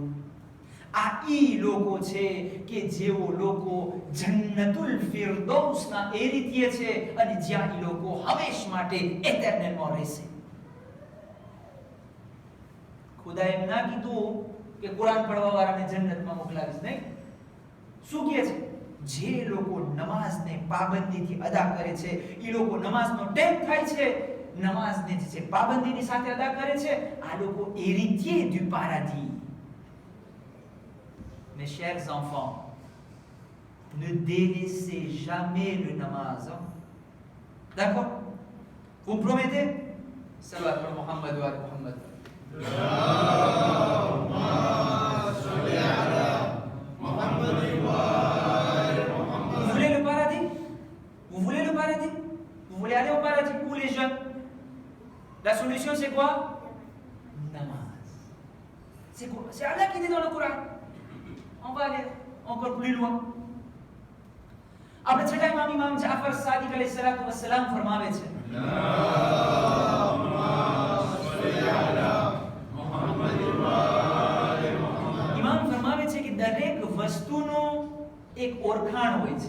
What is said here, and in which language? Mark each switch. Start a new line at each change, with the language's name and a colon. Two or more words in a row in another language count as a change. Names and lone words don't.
Gujarati: આ ઈ લોકો છે કે જેઓ લોકો જન્નતુલ ફિરદૌસના એરીતીએ છે અને જ્યાં ઈ લોકો હંમેશ માટે એટર્નલમાં રહેશે. ખુદાએ એમ ના કીધું કે કુરાન પઢવા વાળાને જન્નતમાં મોકલાવીશ, નહીં. શું કહે છે? જે લોકો નમાઝને પાબંદીથી અદા કરે છે, એ લોકો નમાઝનો ટાઈમ થાય છે, નમાઝને જે છે પાબંદીની સાથે અદા કરે છે, આ લોકો
French: héritiers du paradis. Mes chers enfants, ne délaissez jamais le namaz. D'accord? Vous me promettez? Salat par Muhammad wa ali Muhammad. Vous voulez le paradis? Vous voulez le paradis? Vous voulez aller au paradis? Où les jeunes? La solution c'est quoi? Namaz. C'est quoi? C'est Allah qui dit dans le Coran. On va aller encore plus loin.
Gujarati: આપણે છઠ્ઠા ઇમામ જાફર સાદિક
Arabic: عليه الصلاة والسلام
Gujarati: ફરમાવે છે, ઇમામ ફરમાવે છે કે દરેક વસ્તુનો એક ઓળખાણ હોય છે.